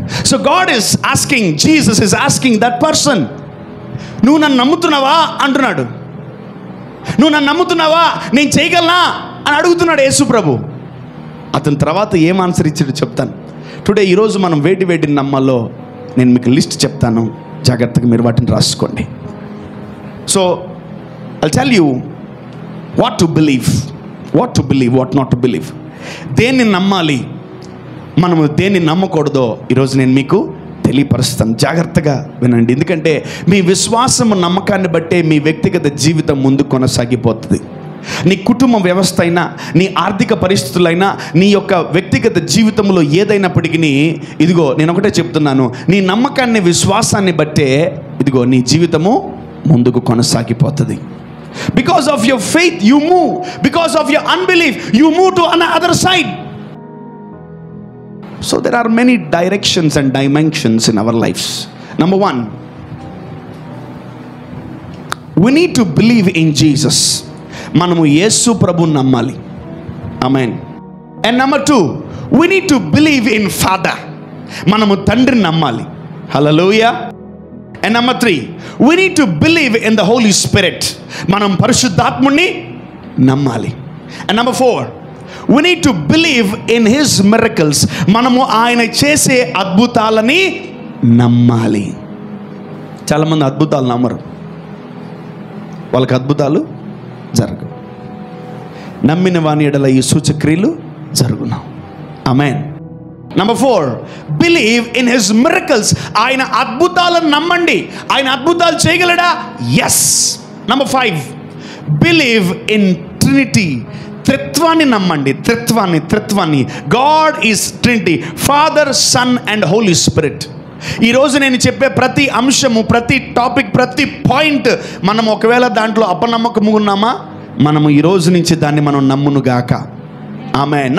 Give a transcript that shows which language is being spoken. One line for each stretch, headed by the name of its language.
English: so God is asking, Jesus is asking that person,
Telugu: నువ్వు నన్ను నమ్ముతున్నావా అంటున్నాడు. నువ్వు నన్ను నమ్ముతున్నావా, నేను చేయగలనా అని అడుగుతున్నాడు యేసు ప్రభు. అతని తర్వాత ఏం ఆన్సర్ ఇచ్చాడో చెప్తాను. టుడే ఈరోజు మనం వేటిని నమ్మాలో నేను మీకు లిస్ట్ చెప్తాను, జాగ్రత్తగా మీరు వాటిని రాసుకోండి.
English: So I'll tell you what to believe, what not to believe.
Telugu: దేన్ని నమ్మాలి, మనము దేన్ని నమ్మకూడదో ఈరోజు నేను మీకు తెలియపరుస్తాను. జాగ్రత్తగా వినండి, ఎందుకంటే మీ విశ్వాసము నమ్మకాన్ని బట్టే మీ వ్యక్తిగత జీవితం ముందు కొనసాగిపోతుంది. నీ కుటుంబ వ్యవస్థ అయినా, నీ ఆర్థిక పరిస్థితులైనా, నీ యొక్క వ్యక్తిగత జీవితంలో ఏదైనప్పటికీ, ఇదిగో నేను ఒకటే చెప్తున్నాను, నీ నమ్మకాన్ని విశ్వాసాన్ని బట్టే ఇదిగో నీ జీవితము ముందుకు కొనసాగిపోతుంది.
English: Because of your faith you move, because of your unbelief you move to another side. So there are many directions and dimensions in our lives. Number 1, we need to believe in Jesus.
Telugu: మనము యేసు ప్రభువుని నమ్మాలి.
English: ఆమేన్. And number 2, we need to believe in Father.
Telugu: మనము తండ్రిని నమ్మాలి.
English: హల్లెలూయా. And number 3, we need to believe in the Holy Spirit.
Telugu: మనం పరిశుద్ధాత్ముని నమ్మాలి.
English: And number 4, we need to believe in His miracles.
Telugu: మనము ఆయన చేసే అద్భుతాలని నమ్మాలి. చాలామంది అద్భుతాలు నమ్మరు, వాళ్ళకి అద్భుతాలు జరగవు. నమ్మిన వాని ఎడల ఈ సూచక్రియలు జరుగును. ఆమేన్.
English: Number 4, believe in His miracles.
Telugu: ఆయన అద్భుతాలను నమ్మండి. ఆయన అద్భుతాలు చేయగలడా?
English: Yes. Number 5, believe in Trinity.
Telugu: త్రిత్వాన్ని నమ్మండి. త్రిత్వాన్ని.
English: God is Trinity, Father, Son and Holy Spirit.
Telugu: ఈరోజు నేను చెప్పే ప్రతి అంశము, ప్రతి టాపిక్, ప్రతి పాయింట్ మనం ఒకవేళ దాంట్లో అపనమ్మకము ఉన్నామా, మనము ఈరోజు నుంచి దాన్ని మనం నమ్మునుగాక. ఆమేన్.